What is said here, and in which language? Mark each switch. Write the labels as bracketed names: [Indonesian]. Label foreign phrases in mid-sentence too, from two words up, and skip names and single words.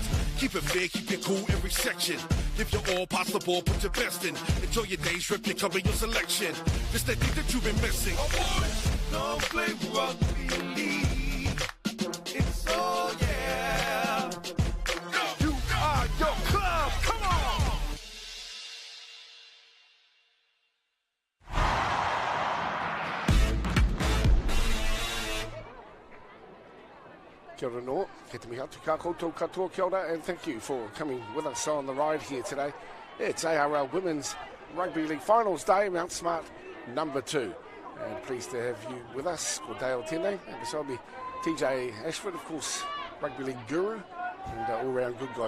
[English] Keep it fair, keep it cool every section. Give your all, pass the ball, put your best in. Enjoy your days, rip your cover, your selection. This that thing that you've been missing. Don't play rugby league. It's all yeah. You are your club. Come on. [Māori] Kia ora no, ke te mihi atu ka koutou katoa, kia ora, [English] and thank you for coming with us on the ride here today. It's ARL Women's Rugby League Finals Day, Mount Smart number 2. And pleased to have you with us, ko Dale Tene, and beside me, TJ Ashford, of course, Rugby League guru, and all-round good guy.